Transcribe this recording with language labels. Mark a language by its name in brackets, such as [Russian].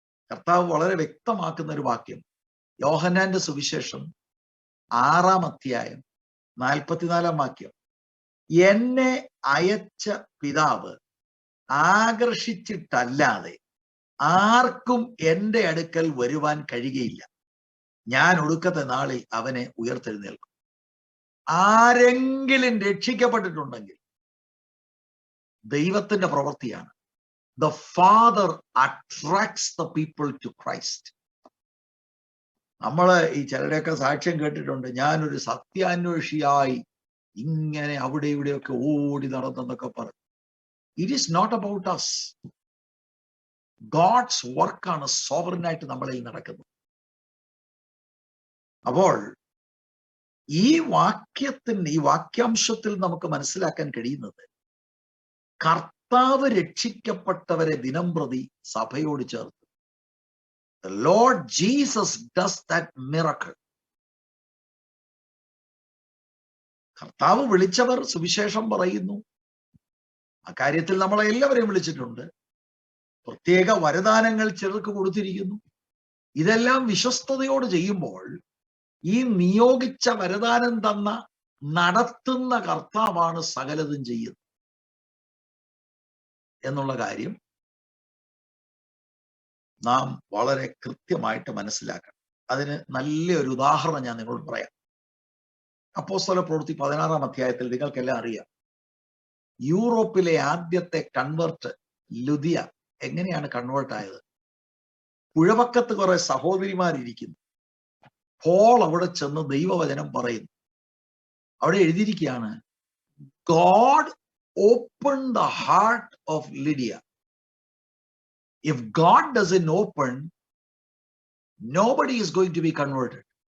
[Malayalam] കർത്താവ് വളരെ വ്യക്തമാക്കുന്ന ഒരു വാക്യം, യോഹന്നാന്റെ സുവിശേഷം 6 അധ്യായം 44 വാക്യം, എന്നെ അയച്ച പിതാവ് ആകർഷിച്ചിട്ടല്ലാതെ ആർക്കും എൻ്റെ അടുക്കൽ വരുവാൻ കഴിയുകയില്ല. ഞാൻ ഒടുക്കത്തെ നാളിൽ അവനെ ഉയർത്തെഴുന്നേൽക്കും. ആരെങ്കിലും രക്ഷിക്കപ്പെട്ടിട്ടുണ്ടെങ്കിൽ ദൈവത്തിന്റെ പ്രവൃത്തിയാണ്. [English] The Father attracts the people to Christ. [Malayalam] നമ്മള് ഈ ചിലരുടെയൊക്കെ സാക്ഷ്യം കേട്ടിട്ടുണ്ട്, ഞാനൊരു സത്യാന്വേഷിയായി ഇങ്ങനെ അവിടെ ഇവിടെയൊക്കെ ഓടി നടന്നെന്നൊക്കെ പറഞ്ഞു. [English] It is not about us. [Malayalam] God's വർക്കാണ് സോവറിനായിട്ട് നമ്മളിൽ നടക്കുന്നത്. അപ്പോൾ ഈ വാക്യാംശത്തിൽ നമുക്ക് മനസ്സിലാക്കാൻ കഴിയുന്നത്, കർത്താവ് രക്ഷിക്കപ്പെട്ടവരെ ദിനംപ്രതി സഭയോട് ചേർത്ത്. [English] The Lord Jesus does that miracle. [Malayalam] കർത്താവ് വിളിച്ചവർ സുവിശേഷം പറയുന്നു. അക്കാര്യത്തിൽ നമ്മളെ എല്ലാവരെയും വിളിച്ചിട്ടുണ്ട്. പ്രത്യേക വരദാനങ്ങൾ ചിലർക്ക് കൊടുത്തിരിക്കുന്നു. ഇതെല്ലാം വിശ്വസ്തയോട് ചെയ്യുമ്പോൾ ഈ നിയോഗിച്ച വരദാനം തന്ന നടത്തുന്ന കർത്താവാണ് സകലതും ചെയ്യുന്നത് എന്നുള്ള കാര്യം നാം വളരെ കൃത്യമായിട്ട് മനസ്സിലാക്കണം. അതിന് നല്ലൊരു ഉദാഹരണം ഞാൻ നിങ്ങളോട് പറയാം. അപ്പോസ്തല പ്രവൃത്തി 16-ാം അധ്യായത്തിൽ നിങ്ങൾക്കെല്ലാം അറിയാം, യൂറോപ്പിലെ ആദ്യത്തെ കൺവേർട്ട് ലുദിയ എങ്ങനെയാണ് കൺവേർട്ട് ആയത്? പുഴവക്കത്ത് കുറെ സഹോദരിമാരിയ്ക്കുന്നു. പോൾ അവിടെ ചെന്ന് ദൈവവചനം പറയുന്നു. അവിടെ എഴുതിയിരിക്കുകയാണ്, [English] God opened the heart of Lydia. If God doesn't open, nobody is going to be converted.